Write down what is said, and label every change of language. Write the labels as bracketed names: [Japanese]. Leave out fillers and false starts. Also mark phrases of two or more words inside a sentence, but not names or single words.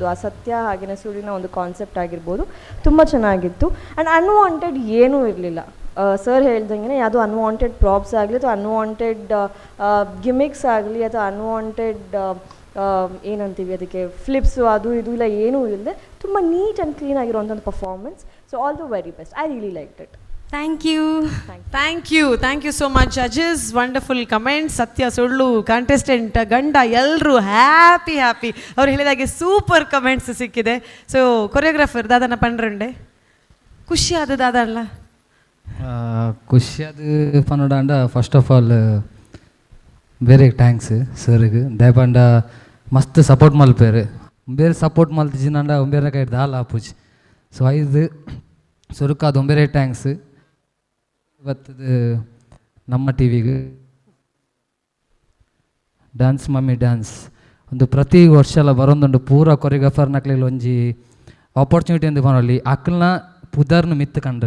[Kannada] ಆ ಸತ್ಯ ಹಾಗೆಯೇ ಸುಳ್ಳಿನ ಒಂದು ಕಾನ್ಸೆಪ್ಟ್ ಆಗಿರ್ಬೋದು, ತುಂಬ ಚೆನ್ನಾಗಿತ್ತು. [English] and unwanted [Kannada] ಏನೂ ಇರಲಿಲ್ಲ. ಸರ್ ಹೇಳ್ದಂಗೆ ಯಾವುದೋ [English] unwanted props [Kannada] ಆಗಲಿ ಅಥವಾ [English] unwanted gimmicks [Kannada] ಆಗಲಿ ಅಥವಾ ಅನ್ವಾಂಟೆಡ್ ಏನಂತೀವಿ ಅದಕ್ಕೆ ಫ್ಲಿಪ್ಸು ಅದು ಇದು ಇಲ್ಲ, ಏನೂ ಇಲ್ಲದೆ ತುಂಬ [English] neat and clean [Kannada] ಆಗಿರೋಂಥ ಪರ್ಫಾರ್ಮೆನ್ಸ್. [English] So all the very best. I really like it. thank you Thank you so much judges. Wonderful comments. [Kannada] ಸತ್ಯ ಸುಳ್ಳು ಕಂಟೆಸ್ಟೆಂಟ್ ಗಂಡ ಎಲ್ಲರೂ ಹ್ಯಾಪಿ. ಅವ್ರು ಹೇಳಿದಾಗೆ [English] super comments [Kannada] ಸಿಕ್ಕಿದೆ. [Tulu] ಸೊ ಕೊರಿಯೋಗ್ರಾಫರ್ ದಾದನ ಪಂಡ್ರಂಡೆ ಖುಷಿ ಆದ ದಾದಲ್ಲ ಖುಷಿ ಅದು ಪನ್ನೋಡ [English] first of all [Tulu] ಬೇರೆ ಥ್ಯಾಂಕ್ಸ್ ಸರ್ಗೆ ದಯಪಂಡ ಮಸ್ತ್ ಸಪೋರ್ಟ್ ಮಲ್ಪೇರು ಬೇರೆ ಸಪೋರ್ಟ್ ಮಲ್ತಿಜಿನಂಡ ಬೇರೆ ಕೈ ದಾಲ್ ಆಪುಜಿ. ಸೊ ಐದು ಸುರುಕಾದ ಬೇರೆ ಥ್ಯಾಂಕ್ಸ್. ಇವತ್ತದು ನಮ್ಮ ಟಿವಿಗೆ ಡ್ಯಾನ್ಸ್ ಮಮ್ಮಿ ಡ್ಯಾನ್ಸ್ ಒಂದು ಪ್ರತಿ ವರ್ಷ ಎಲ್ಲ ಬರೋದೊಂದು ಪೂರ ಕೊರಿಯೋಗ್ರಾಫರ್ ನಕ್ಲಿಗೆ ಒಂಜಿ ಆಪರ್ಚುನಿಟಿ ಅಂತ ಬರೋಲ್ಲಿ ಅಕ್ಕಲ್ನ ಪುದರ್ನು ಮಿತ್ತು ಕಂಡ್ರೆ.